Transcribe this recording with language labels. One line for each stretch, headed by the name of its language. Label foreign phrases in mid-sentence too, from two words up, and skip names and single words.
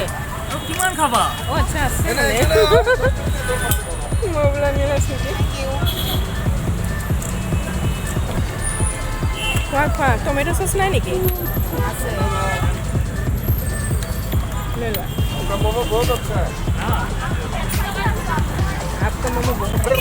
Assamese: কিমান খাবা অঁ আচ্ছা আছে মই বোলো আমি লাষ্ট নেকি খোৱা
English: tomato sauce
Assamese: নাই নেকি আছে
Hindi: ले लो आपका मोमो बहुत अच्छा है आपका मोमो बहुत